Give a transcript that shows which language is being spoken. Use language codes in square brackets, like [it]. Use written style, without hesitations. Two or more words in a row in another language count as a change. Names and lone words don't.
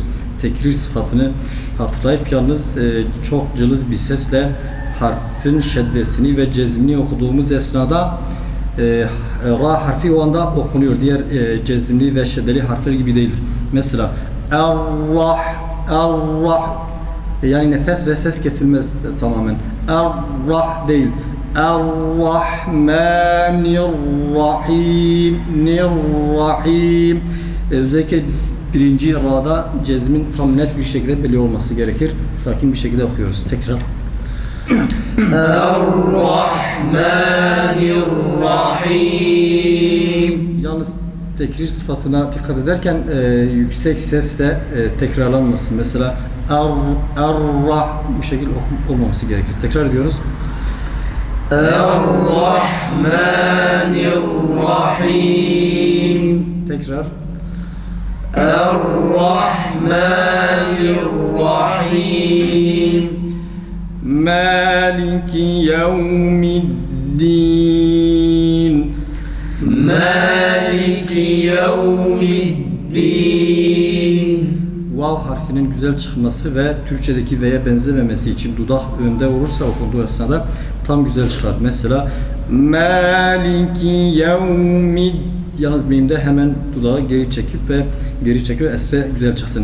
[tr] Tekrir sıfatını hatırlayıp yalnız çok cılız bir sesle harfin şeddesini ve cezmini okuduğumuz esnada ra harfi o anda okunuyor. Diğer cezimli ve şeddeli harfler gibi değildir. Mesela er-Rah, er-Rah yani nefes ve ses kesilmez tamamen. Er-Rah değil. [ar] الرحمن الرحيم. ن الرحيم. [tr] Özellikle birinci ra'da cezmin tam net bir şekilde belli olması gerekir. Sakin bir şekilde okuyoruz. Tekrar. [ar] الرحمن الرحيم. [tr] Yalnız tekrir sıfatına dikkat ederken yüksek sesle tekrarlanmasın. Mesela er-rah bu şekilde olmaması gerekir. Tekrar ediyoruz. [ar] الرحمن الرحيم. [tr] Tekrar. [ar] الرحمن الرحيم. مالك يوم الدين. مالك يوم الدين. [tr] Vav harfinin güzel çıkması ve Türkçedeki V'ye benzememesi için dudak önde olursa okunduğu esnada tam güzel çıkar. Mesela [ar] مالك يوم, [tr] yalnız mimde hemen dudağı geri çekip ve geri çekiyor, esre güzel çıksın.